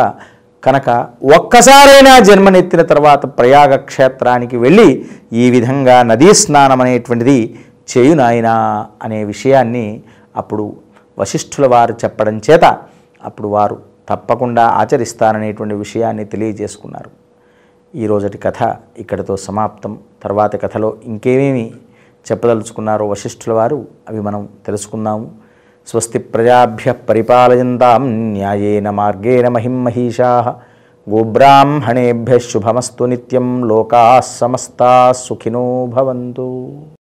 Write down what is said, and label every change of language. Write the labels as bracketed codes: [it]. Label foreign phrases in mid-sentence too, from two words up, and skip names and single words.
[te] కనుక ఒక్కసారైనా జన్మనెత్తిన తర్వాత ప్రయాగ క్షేత్రానికి వెళ్ళి ఈ విధంగా నదీ స్నానం అనేటువంటిది చేయు నాయనా అనే విషయాన్ని అప్పుడు వశిష్ఠుల వారు చెప్పడం చేత అప్పుడు వారు తప్పకుండా ఆచరిస్తారనేటువంటి విషయాన్ని తెలియజేసుకున్నారు. ఈ రోజటి కథ ఇక్కడితో సమాప్తం. తర్వాతి కథలో ఇంకేమేమి చెప్పదలుచుకున్నారో వశిష్ఠుల వారు అవి మనం తెలుసుకుందాము. [sa] స్వస్తి ప్రజాభ్య పరిపాలయంతాం న్యాయేన మార్గేణ మహిం మహిషాః. గోబ్రాహ్మణేభ్యः శుభమస్తు నిత్యం. లోకాः సమస్తాः సుఖినో భవంతు.